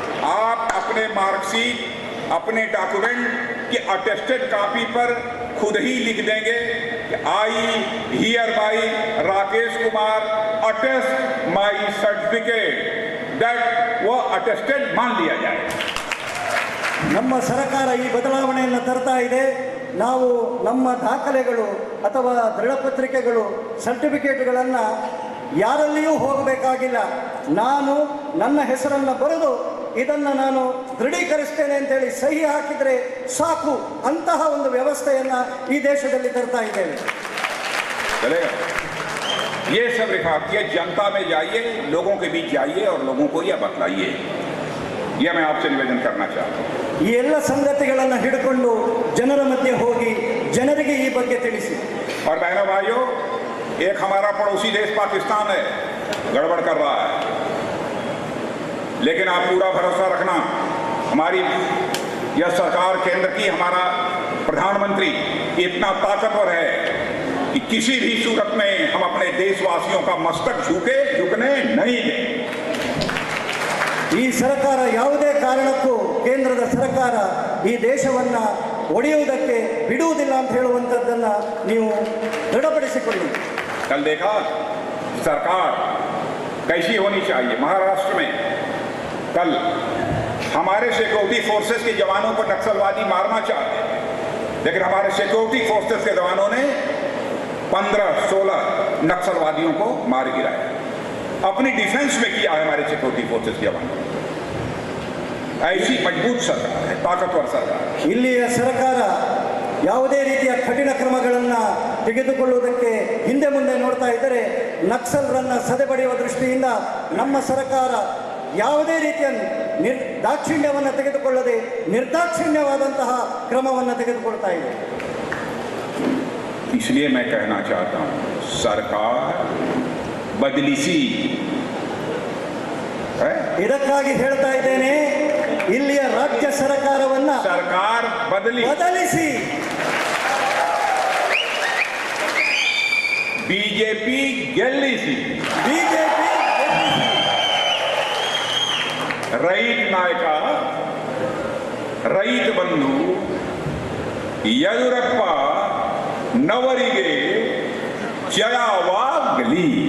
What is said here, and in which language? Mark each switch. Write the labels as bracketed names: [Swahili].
[Hindi] आप अपने मार्कशीट, अपने डॉक्यूमेंट की अटेस्टेड कॉपी पर खुद ही लिख देंगे कि [English] I hereby Rakesh Kumar attest my certificate, that [Hindi] वो अटेस्टेड मान लिया जाए. [Kannada] ನಮ್ಮ ಸರ್ಕಾರ ಈ ಬದಲಾವಣೆಯನ್ನು ತರ್ತಾ ಇದೆ. ನಾವು ನಮ್ಮ ದಾಖಲೆಗಳು ಅಥವಾ ದೃಢಪತ್ರಿಕೆಗಳು, ಸರ್ಟಿಫಿಕೇಟ್ಗಳನ್ನು ಯಾರಲ್ಲಿಯೂ ಹೋಗಬೇಕಾಗಿಲ್ಲ. ನಾನು ನನ್ನ ಹೆಸರನ್ನು ಬರೆದು ಇದನ್ನು ನಾನು ದೃಢೀಕರಿಸ್ತೇನೆ ಅಂತೇಳಿ ಸಹಿ ಹಾಕಿದರೆ ಸಾಕು, ಅಂತಹ ಒಂದು ವ್ಯವಸ್ಥೆಯನ್ನು ಈ ದೇಶದಲ್ಲಿ ತರ್ತಾ ಇದ್ದೇವೆ. [Hindi] ये सब रिफाकियत जनता में जाइए, लोगों के बीच जाइए और लोगों को यह बतलाइए. यह मैं आपसे निवेदन करना चाहता हूँ. [Kannada] ಈ ಎಲ್ಲ ಸಂಗತಿಗಳನ್ನು ಹಿಡ್ಕೊಂಡು ಜನರ ಮಧ್ಯೆ ಹೋಗಿ ಜನರಿಗೆ ಈ ಬಗ್ಗೆ ತಿಳಿಸಿ. [Hindi] और बहनों भाइयों, एक हमारा पड़ोसी देश पाकिस्तान है, गड़बड़ कर रहा है, लेकिन आप पूरा भरोसा रखना, हमारी यह सरकार, केंद्र की, हमारा प्रधानमंत्री इतना ताकतवर है कि किसी भी सूरत में हम अपने देशवासियों का मस्तक झुकने नहीं दें. [Kannada] ಈ ಸರ್ಕಾರ ಯಾವುದೇ ಕಾರಣಕ್ಕೂ, ಕೇಂದ್ರದ ಸರ್ಕಾರ ಈ ದೇಶವನ್ನು ಒಡೆಯುವುದಕ್ಕೆ ಬಿಡುವುದಿಲ್ಲ ಅಂತ ಹೇಳುವಂಥದ್ದನ್ನು ನೀವು ದೃಢಪಡಿಸಿಕೊಳ್ಳಿ. [Hindi] कल देखा सरकार कैसी होनी चाहिए. महाराष्ट्र में कल हमारे सिक्योरिटी फोर्सेस के जवानों को नक्सलवादी मारना चाहते हैं, लेकिन हमारे सिक्योरिटी फोर्सेस के जवानों ने 15-16 नक्सलवादियों को मार गिराया. अपनी डिफेंस में किया है हमारे सिक्योरिटी फोर्सेस के जवानों. ऐसी मजबूत सरकार है, ताकतवर सरकार. [Kannada] ಇಲ್ಲಿಯ ಸರ್ಕಾರ ಯಾವುದೇ ರೀತಿಯ ಕಠಿಣ ಕ್ರಮಗಳನ್ನು ತೆಗೆದುಕೊಳ್ಳುವುದಕ್ಕೆ ಹಿಂದೆ ಮುಂದೆ ನೋಡ್ತಾ ಇದ್ದರೆ ನಕ್ಸಲರನ್ನು ಸದೆಬಡಿಯುವ ದೃಷ್ಟಿಯಿಂದ ನಮ್ಮ ಸರ್ಕಾರ ಯಾವುದೇ ರೀತಿಯ ದಾಕ್ಷಿಣ್ಯವನ್ನು ತೆಗೆದುಕೊಳ್ಳದೆ ನಿರ್ದಾಕ್ಷಿಣ್ಯವಾದಂತಹ ಕ್ರಮವನ್ನು ತೆಗೆದುಕೊಳ್ತಾ ಇದೆ. [Hindi] इसलिए मैं कहना चाहता हूँ, सरकार बदली सी है. [Kannada] ಇದಕ್ಕಾಗಿ ಹೇಳ್ತಾ ಇದ್ದೇನೆ, ಇಲ್ಲಿಯ ರಾಜ್ಯ ಸರ್ಕಾರವನ್ನ [Hindi] सरकार बदली, [Kannada] ಬದಲಿಸಿ बीजेपी ಗೆಲ್ಲಿಸಿ, ಬಿಜೆಪಿ ರೈತ ನಾಯಕ, ರೈತ ಬಂಧು ಯಡಿಯೂರಪ್ಪ ನವರಿಗೆ ಜಯವಾಗಲಿ.